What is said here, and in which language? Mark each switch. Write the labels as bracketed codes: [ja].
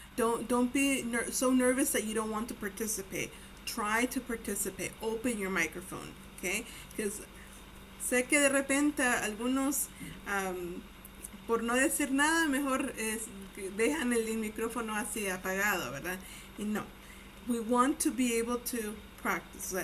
[en] Don't be so nervous that you don't want to participate. Try to participate. Open your microphone. Okay? [es] Because sé que de repente algunos por no decir nada mejor dejan el micrófono así apagado, ¿verdad? Y no. [en] We want to be able to practice.